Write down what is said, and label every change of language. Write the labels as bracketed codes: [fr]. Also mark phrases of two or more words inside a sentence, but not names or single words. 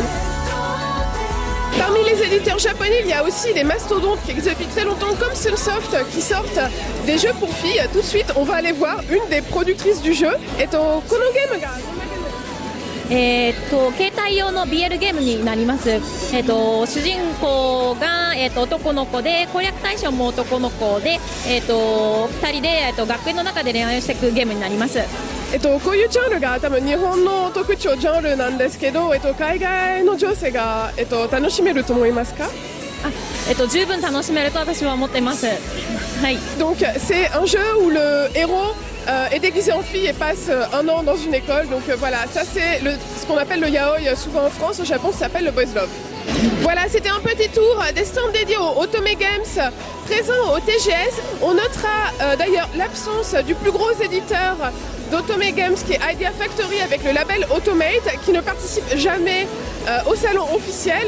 [fr] Parmi les éditeurs japonais, il y a aussi des mastodontes qui existent depuis très longtemps comme Sunsoft qui sortent des jeux pour filles. Tout de suite, on va aller voir une des productrices du jeu. [ja] このゲームが携帯用の BL ゲームになります。主人公が、男の子で攻略対象も男の子で、2人で、学園の中で恋愛をしていくゲームになります。こういうジャンルが多分日本の特徴ジャンルなんですけど、海外の女性が、楽しめると思いますか？十分楽しめると私は思っています。はい。 [fr] Donc c'est un jeu où le héros est déguisé en fille et passe un an dans une école. Donc voilà, ça c'est ce qu'on appelle le yaoi souvent en France, au Japon ça s'appelle le [en] boys love. [fr] Voilà, c'était un petit tour des stands dédiés aux Otome Games présents au TGS. On notera d'ailleurs l'absence du plus gros éditeur d'Otome Games qui est Idea Factory avec le label Automate qui ne participe jamais au salon officiel.